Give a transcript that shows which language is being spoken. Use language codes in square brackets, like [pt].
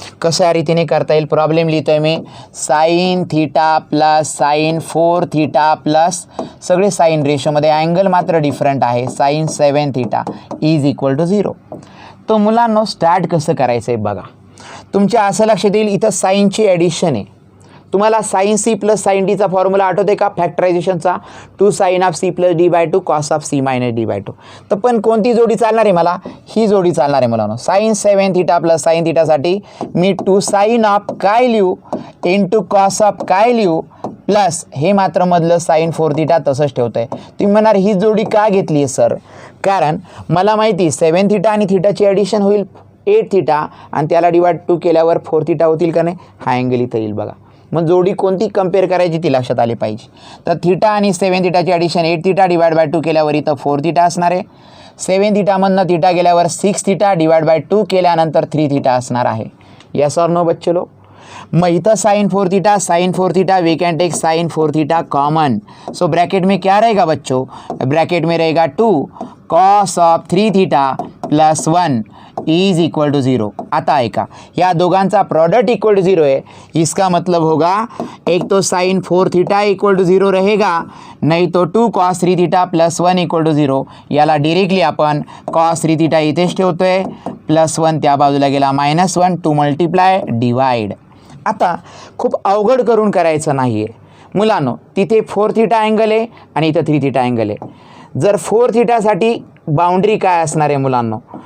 [mr] कशा रीतीने करता येईल, प्रॉब्लेम लिहितो आहे मी, sin θ प्लस sin 4θ प्लस सगळे साईन रेशोमध्ये, अँगल मात्र डिफरंट आहे, sin 7θ इज इक्वल टू 0. तो मुलांनो स्टार्ट कसं करायचं आहे बघा. तुमच्या असं लक्षात येईल, इथं साईनची ॲडिशन आहे, तुम्हाला साइन सी प्लस साइन डीचा फॉर्म्युला आठवते का फॅक्टरायझेशनचा? 2 sin of C plus D bye 2 cos of C minus D bye 2. तर पण कोणती जोडी चालणार आहे मला? ही जोडी चालणार आहे मुलांनो. Sign 7 theta plus sign थिटासाठी मी 2 sin of काय लिहू इंटू कॉस ऑफ काय लिहू प्लस हे मात्र मधलं साइन 4 थिटा तसंच ठेवतं आहे. तुम्ही म्हणणार ही जोडी का घेतली आहे सर? कारण मला माहिती 7 थिटा आणि थिटाची ॲडिशन होईल 8 थिटा आणि त्याला डिवाइड 2 केल्यावर 4 थिटा होतील का नाही? हा अँगल इथं येईल बघा. मग जोडी कोणती कंपेअर करायची ती लक्षात आली पाहिजे. तर थिटा आणि 7 थिटाची ॲडिशन 8 थिटा डिवाइड बाय 2 केल्यावर इथं 4 थिटा असणार आहे. 7 थिटामधनं थिटा गेल्यावर 6 थिटा डिवाइड बाय 2 केल्यानंतर 3 थिटा असणार आहे. [hi] यस और नो बच्चे लो? [mr] मग इथं [en] Sine 4 theta we can take sine 4 theta common. [hi] So bracket में क्या रहेगा बच्चों? ब्रैकेट में रहेगा 2 cos of 3 theta plus 1 is equal to 0. [mr] आता ऐका, या दोघांचा [hi] प्रोडक्ट इक्वल टू 0 है. इसका मतलब होगा एक तो साइन 4 थीटा इक्वल टू 0 रहेगा, नहीं तो 2 cos 3 theta plus 1 equal to 0. [mr] याला डिरेक्टली आपण कॉस 3 थीटा इथेच ठेवतोय, प्लस 1 त्या बाजूला गेला -1 टू मल्टिप्लाय डिवाइड. आता खूप अवघड करून करायचं नाही आहे मुलांनो. तिथे 4 थीटा अँगल आहे आणि इथं 3 थीटा अँगल आहे. जर 4 थीटासाठी बाउंड्री काय असणार आहे मुलांनो?